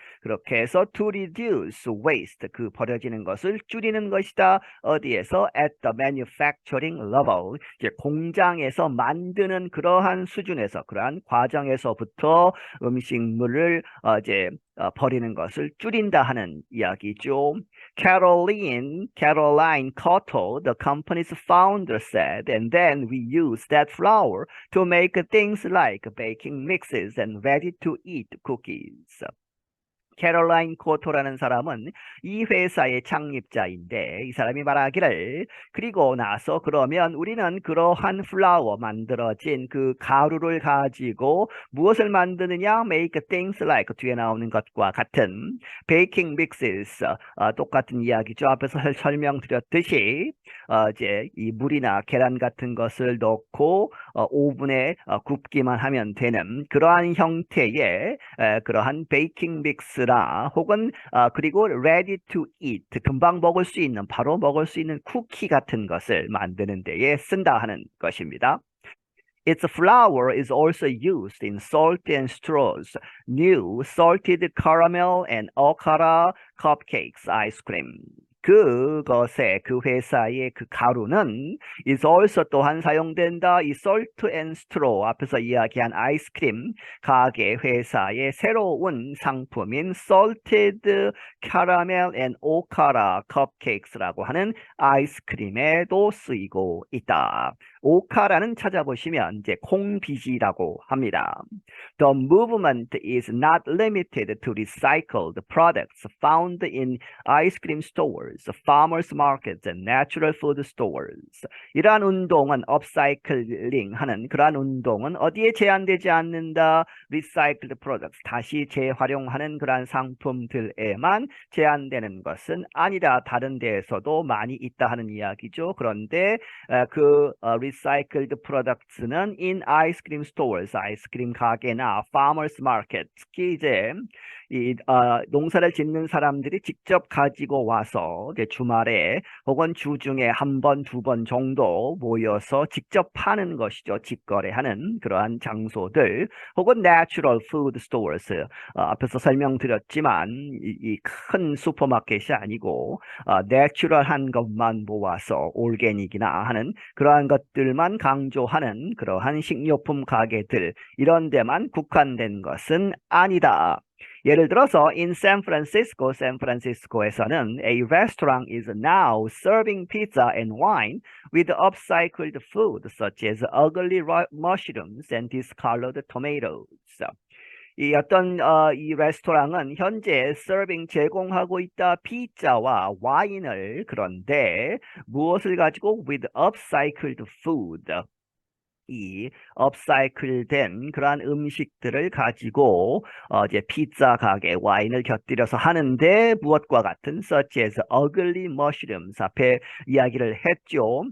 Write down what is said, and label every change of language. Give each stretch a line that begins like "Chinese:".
Korean: 그렇게 해서
English: to reduce waste,
Korean: 그 버려지는 것을 줄이는 것이다. 어디에서?
English: at the manufacturing level,
Korean: 이제 공장에서 만드는 그러한 수준에서, 그러한 과정에서부터 음식물을 버리는 것을 줄인다 하는 이야기죠.
English: Caroline Cotto, the company's founder, said, and then we use that flour to make things like baking mixes and ready-to-eat cookies.
Korean: 캐롤라인 코토라는 사람은 이 회사의 창립자인데 이 사람이 말하기를 그리고 나서 그러면 우리는 그러한 플라워 만들어진 그 가루를 가지고 무엇을 만드느냐?
English: Make things like
Korean: 뒤에 나오는 것과 같은
English: baking mixes,
Korean: 똑같은 이야기죠. 앞에서 설명드렸듯이 이제 이 물이나 계란 같은 것을 넣고 오븐에 굽기만 하면 되는 그러한 형태의 그러한 베이킹 믹스라 혹은 그리고
English: ready to eat,
Korean: 금방 먹을 수 있는, 바로 먹을 수 있는 쿠키 같은 것을 만드는 데에 쓴다 하는 것입니다.
English: Its flour is also used in salty and straws, new salted caramel and okara cupcakes ice cream.
Korean: 그 회사의 그 가루는
English: is also
Korean: 또한 사용된다. 이 salt and straw 앞에서 이야기한 아이스크림 가게 회사의 새로운 상품인 salted caramel and okara cupcakes라고 하는 아이스크림에도 쓰이고 있다. 오카라는 찾아보시면 이제 콩비지라고 합니다.
English: The movement is not limited to recycled products found in ice cream stores, farmers markets, and natural food stores.
Korean: 이러한 운동은 업사이클링 하는 그러한 운동은 어디에 제한되지 않는다?
English: Recycled products,
Korean: 다시 재활용하는 그러한 상품들에만 제한되는 것은 아니다. 다른 데에서도 많이 있다 하는 이야기죠. 그런데
English: recycled products
Korean: 는
English: in ice cream stores,
Korean: 아이스크림 가게나
English: farmers market,
Korean: 특히 이제 농사를 짓는 사람들이 직접 가지고 와서 주말에 혹은 주중에 한 번, 두 번 정도 모여서 직접 파는 것이죠. 직거래하는 그러한 장소들 혹은
English: natural food stores,
Korean: 앞에서 설명드렸지만 이 큰 슈퍼마켓이 아니고 내추럴한 것만 모아서 올게닉이나 하는 그러한 것들만 강조하는 그러한 식료품 가게들, 이런 데만 국한된 것은 아니다. 예를 들어서
English: in San Francisco,
Korean: 샌프란시스코에서는
English: a restaurant is now serving pizza and wine with upcycled food such as ugly mushrooms and discolored tomatoes.
Korean: 이 레스토랑은 현재 서빙 제공하고 있다. 피자와 와인을, 그런데 무엇을 가지고
English: with upcycled food,
Korean: 이 업사이클된 그러한 음식들을 가지고 이제 피자 가게 와인을 곁들여서 하는데 무엇과 같은
English: such as ugly mushrooms,
Korean: 앞에 이야기를 했죠.